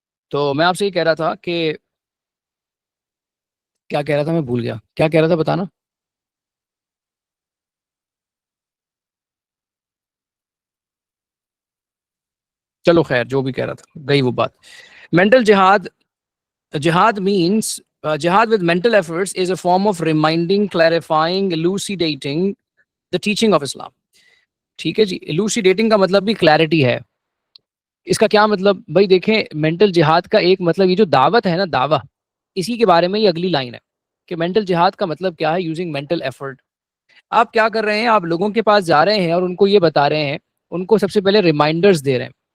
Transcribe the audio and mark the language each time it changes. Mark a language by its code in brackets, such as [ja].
[ur] تو میں آپ سے یہ کہہ رہا تھا کہ کیا کہہ رہا تھا میں بھول گیا, کیا کہہ رہا تھا بتانا. چلو خیر, جو بھی کہہ رہا تھا گئی وہ بات. [en] Mental jihad, jihad means jihad with mental efforts is a form of reminding, clarifying, elucidating the teaching of Islam. [ur] ٹھیک ہے جی, elucidating کا مطلب بھی کلیئرٹی ہے. اس کا کیا مطلب بھائی دیکھیں, مینٹل جہاد کا ایک مطلب یہ جو دعوت ہے نا, دعویٰ, اسی کے بارے میں یہ اگلی لائن ہے کہ مینٹل جہاد کا مطلب کیا ہے, [en] Using mental effort. [ur] آپ کیا کر رہے ہیں, آپ لوگوں کے پاس جا رہے ہیں اور ان کو یہ بتا رہے ہیں, ان کو سب سے پہلے ریمائنڈرز دے رہے ہیں.